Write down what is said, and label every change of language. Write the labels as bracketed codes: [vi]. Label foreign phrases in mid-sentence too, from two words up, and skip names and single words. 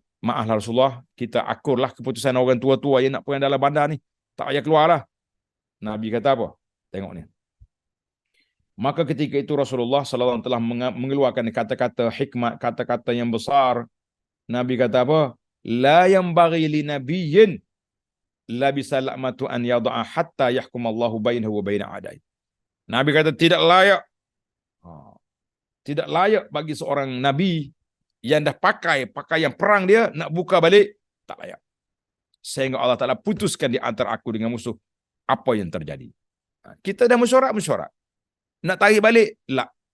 [ms] Maaflah Rasulullah, kita akurlah keputusan orang tua-tua yang nak perang dalam bandar ni. Tak payah keluarlah. Nabi kata apa? Tengok ni. Maka ketika itu Rasulullah SAW telah mengeluarkan kata-kata hikmat, kata-kata yang besar. Nabi kata apa? [ar] لا ينبغي لنبي لا بسلامته أن يضع حتى يحكم الله بينه وبين أعدائي. [ms] Nabi kata tidak layak. Tidak layak bagi seorang nabi yang dah pakai pakaian perang dia nak buka balik, tak layak. Sehingga Allah Ta'ala putuskan di antara aku dengan musuh apa yang terjadi. Kita dah mesyuarat. Nak tarik balik, lah.